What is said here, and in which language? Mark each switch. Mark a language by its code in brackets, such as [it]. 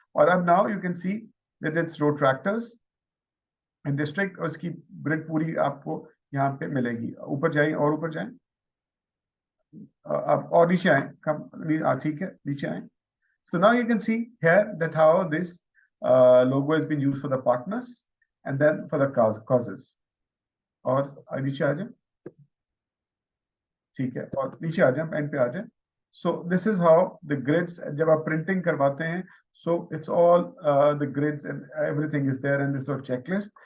[en] और अब now you can see that it's road tractors and district, [hi] और इसकी ग्रिड पूरी आपको यहाँ पे मिलेगी. ऊपर जाए और ऊपर जाए, अब और नीचे आए, ठीक है, नीचे आए. [en] So now you can see here that how this logo has been used for the partners and then for the causes. [hi] और नीचे आ जाए, ठीक है, और नीचे आ जाए, एंड पे आ जाए. [en] So this is how the grids, [hi] जब आप printing करवाते हैं, [en] so it's all the grids and everything is there, and this is a checklist.